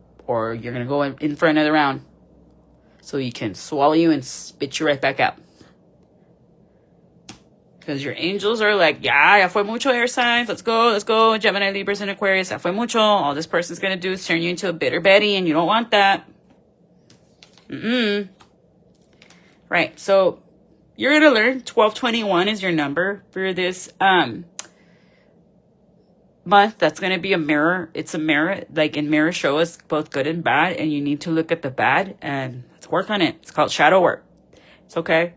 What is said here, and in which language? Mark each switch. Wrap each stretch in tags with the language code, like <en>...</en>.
<en>Or you're going to go in for another round so you can swallow you and spit you right back out. Because your angels are like,</en> <es>ya fue mucho,</es> <en>air signs. Let's go. Gemini, Libras, and Aquarius.</en> <es>Ya fue mucho.</es> <en>All this person's going to do is turn you into a bitter Betty, and you don't want that. Right. So you're going to learn 1221 is your number for this month. That's going to be a mirror. It's a mirror. Like, in mirror show us both good and bad, and you need to look at the bad and let's work on it. It's called shadow work. It's okay.</en>